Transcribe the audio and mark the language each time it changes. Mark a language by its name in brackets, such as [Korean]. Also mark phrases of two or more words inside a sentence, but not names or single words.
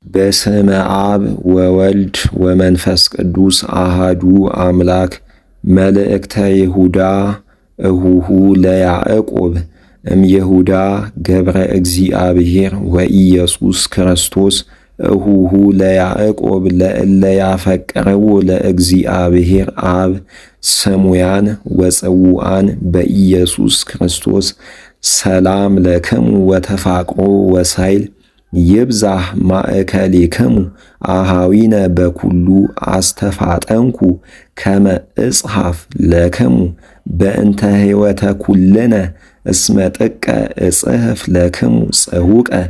[Geez] በስመ አብ ወወልድ ወመንፈስ ቅዱስ አሃዱ አምላክ። መልእክተ ይሁዳ እሁሁ ለያዕቆብ እምይሁዳ ገብረ እግዚአብሔር ወኢየሱስ ክርስቶስ እሁሁ ለያዕቆብ ለእለ ያፈቅርዎ ለእግዚአብሔር አብ ስሙያን ወጽውዓን በኢየሱስ ክርስቶስ ሰላም ለክሙ ወተፋቅሮ ወሳይል ይብዛህ ማእከሌክሙ አሃዊነ በኩሉ አስተፋጠንኩ ከመ እጽሐፍ ለክሙ በእንተ ሕይወተ ኩልነ እስመ ጥቀ እጽሕፍ ለክሙ ጽሑቀ